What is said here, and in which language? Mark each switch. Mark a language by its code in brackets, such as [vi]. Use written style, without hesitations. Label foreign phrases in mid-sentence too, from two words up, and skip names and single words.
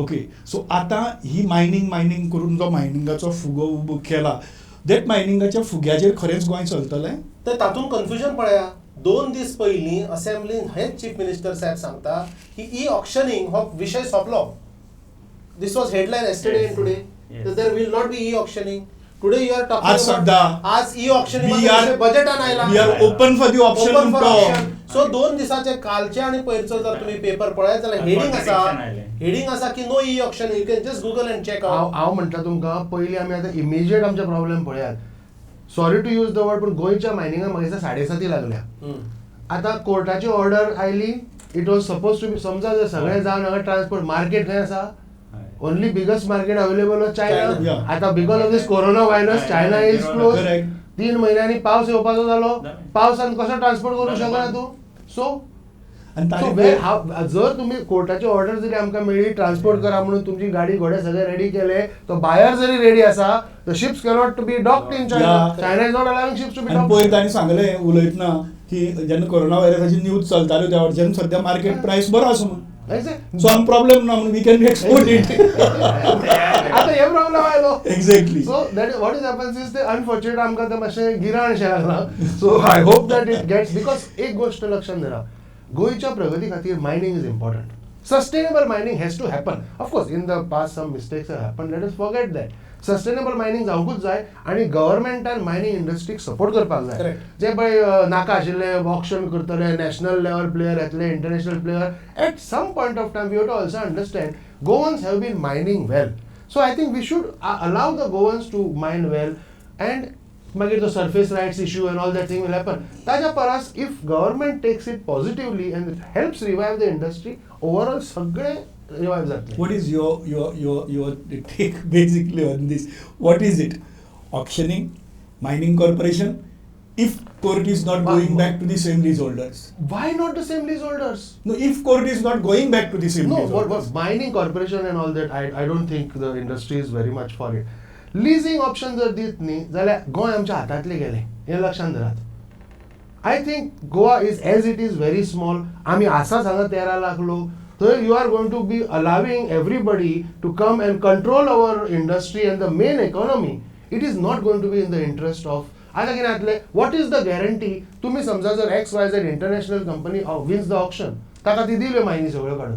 [en] Okay, so [kok] आतां ही मायनींग करून जो मायनिंगाचो फुगो उबो केला, दॅट मायनिंगाच्या फुग्याचेर खरेंच गोंय चलतलें? तर तातूंत कन्फ्युजन पळया. 2 दीस पयलीं असेंब्लीन हेच [en] Chief Minister [kok] साहेब सांगता की [en] e-auctioning [kok] हो विशय सोंपलो. [en] This was headline yesterday and today. Yes. That there will not be e-auctioning. Today you are talking [kok] आज [en] about [kok] सद्दा आज e-auctioning [en] we are- [kok] बजेटान आयला. [en] We are open for the option Open for to auction. [kok] So 2 दिसाचे कालचे आणि पयरचो जर तुम्ही पेपर पळयत जाल्यार Contradiction आयले. हेडिंग आसा की [en] no e-auctioning. You can just Google and check out. [kok] हांव म्हणटा तुमकां पयलीं आमी आतां इमिजिएट आमचे प्रॉब्लेम पळयात. [en] Sorry to use the word, [kok] पण गोंयच्या मायनिंगाक म्हाका दिसता 7.5 लागल्या. आतां कोर्टाची ऑर्डर आयली, [en] it was suppose to be, [kok] समजा जर सगळे जावन हांगा [en] transport market [kok] खंय आसा, [en] only biggest market available was China. Yeah. [kok] आता [en] because of this corona virus China is close. Correct. [kok] 3 महिन्यांनी पावस येवपाचो जालो, पावसान कसो ट्रान्सपोर्ट करूं शकना तूं? सो आनी ताणें जर तुम्ही कोर्टाची ऑर्डर जरी आमकां मेळ्ळी ट्रान्सपोर्ट करा म्हणून, तुमची गाडी घोडे सगळे रेडी केले, तो बायर जरी रेडी आसा, [en] The ships cannot to be docked in China. Yeah. China is not allowing ships to be [kok] आनी [en] docked. [kok] पयर ताणें सांगलें उलयतना की जेन्ना कोरोना व्हायरसाची न्यूज चलताल्यो त्या वटेच्यान सद्या [en] market price [kok] बरो आसा म्हणून. [en] So I'm problem now. We can export it. [kok] आता हे प्रॉब्लेम आयलो. [en] Exactly. So that what is happens is the unfortunate [kok] आमकां ते मातशें गिराण शें लागलां. [en] So I hope that it gets, because [kok] एक गोष्ट लक्षात धरा, गोंयच्या प्रगती खातीर [en] mining is important. Sustainable mining has to happen. Of course, in the past some mistakes have happened. Let us forget that. Sustainable mining [kok] जावंकूच जाय आणि गव्हर्मेंटान मायनिंग इंडस्ट्रीक सपोर्ट करपाक जाय. जे पळय नाका आशिल्ले ऑक्शन करतले, [en] national level player येतले, international player, at some point of time we have to also understand Goans have been mining well. So I think we should allow the Goans to mine well, and [kok] मागीर तो [en] surface rights issue and all that thing will happen. [kok] ताच्या परस [en] if government takes it positively and it helps revive the industry, overall [kok] सगळे रिवायव जातले. [en] What is your take basically on this? What is it? Auctioning, mining corporation? If court is not going back to the same leaseholders. Why not the same leaseholders? No, if court is not going back to the same No, leaseholders. what mining corporation and all that, I don't think the industry is very much for it. Leasing option [kok] जर दित न्ही जाल्यार गोंय आमच्या हातांतले गेले, हे लक्षात धरात. [en] I think Goa is as it is very small. [kok] आमी आसाच हांगा 13 लाख लोक. [en] So you are going to be allowing everybody to come and control our industry and the main economy. It is not going to be in the interest of. [kok] आता कितें जातलें? [en] What is the guarantee? [kok] तुम्ही समजा जर [en] XYZ international company wins the auction, [kok] ताका ती दिल्यो मायनी सगळ्यो काडून.